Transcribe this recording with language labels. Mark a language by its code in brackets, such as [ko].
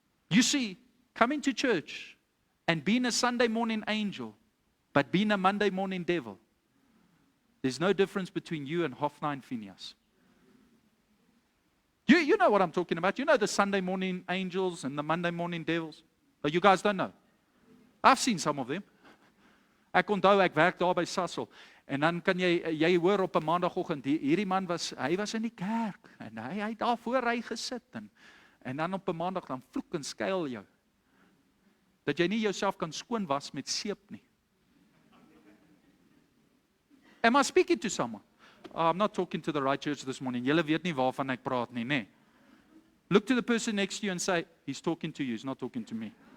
[en] You see, coming to church and being a Sunday morning angel, but being a Monday morning devil, there's no difference between you and Hophni and Phinehas. You know what I'm talking about. You know the Sunday morning angels and the Monday morning devils. But you guys don't know. I've seen some of them. [af] Ek onthou, ek werk daar by Sasol. En dan kan jy hoor op 'n maandagooggend, hierdie man was in die kerk. En hy het daar voor hy gesit. En dan op 'n maandag dan vloek en skuil jou. Dat jy nie jouself kan skoon was met seep nie. [en] Am I speaking to someone? I'm not talking to the right church this morning. [af] Julle weet nie waarvan ek praat nie, nê? [en] Look to the person next to you and say, he's talking to you, he's not talking to me.